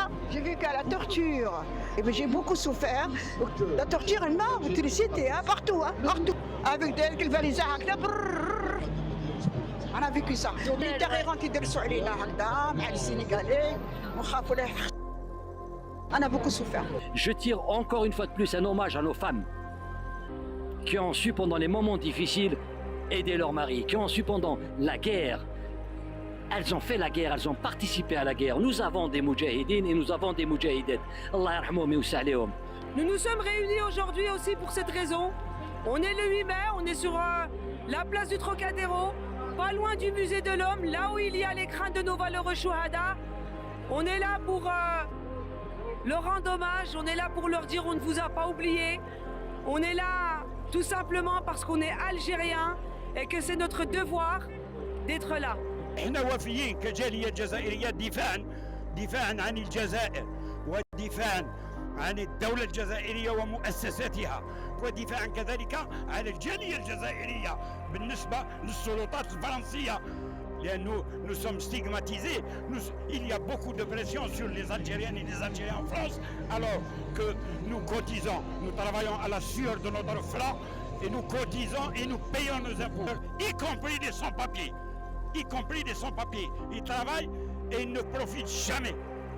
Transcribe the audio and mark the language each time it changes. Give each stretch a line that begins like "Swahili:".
French: J'ai vu qu'à la torture, j'ai beaucoup souffert. La torture, elle m'a électricité, partout, partout. Avec des valises, on a vécu ça. Les terreurs qui déroulent
Arabic: علينا هكذا مع
French: السنغالais,
Arabic: ونخافوا له.
French: On a beaucoup souffert. Je tire encore une fois de plus un hommage à nos femmes qui ont su pendant les moments difficiles aider leurs maris, qui ont su pendant la guerre. Elles ont fait la guerre, elles ont participé à la guerre. Nous avons des moudjahidines et nous avons des moudjahidettes.
Arabic: Allah yarhamoum wa yus'alihum.
French: Nous nous sommes réunis aujourd'hui aussi pour cette raison. On est le 8 mai, on est sur la place du Trocadéro, pas loin du musée de l'homme, là où il y a les crânes de nos valeureux chouhada. On est là pour leur rendre hommage, on est là pour leur dire on ne vous a pas oublié. On est là tout simplement parce qu'on est algérien et que c'est notre devoir d'être là.
Arabic: احنا وفيين كجالية جزائرية دفاعا عن الجزائر ودفاعا عن الدولة الجزائرية ومؤسساتها ودفاعا كذلك عن الجالية الجزائرية بالنسبة للسلطات الفرنسية.
French: Nous sommes stigmatisés, il y a beaucoup de pression sur les Algériennes et les Algériens en France, alors que nous cotisons, nous travaillons à la sueur de notre front, et nous cotisons et nous payons nos impôts, y compris des sans-papiers. Ils travaillent et ils ne profitent jamais.